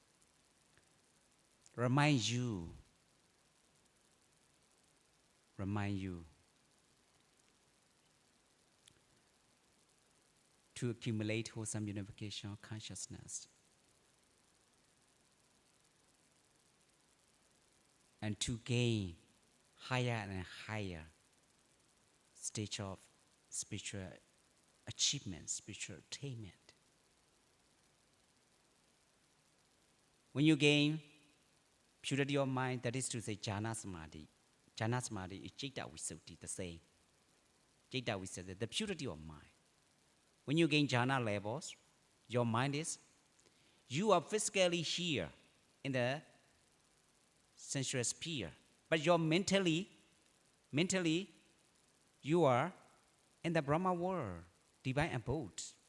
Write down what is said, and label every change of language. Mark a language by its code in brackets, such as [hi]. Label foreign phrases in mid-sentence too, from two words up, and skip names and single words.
[en] remind you to accumulate wholesome unification of consciousness and to gain higher and higher stage of spiritual achievement, spiritual attainment. When you gain purity of mind, that is to say [pi] jhana samadhi. Jhana samadhi [en] is [pi] citta visuddhi, [en] the same. [pi] Citta visuddhi, [en] the purity of mind. When you gain jhana levels, your mind is, you are physically here in the sensual sphere, but you're mentally, you are in the Brahma world, divine abode.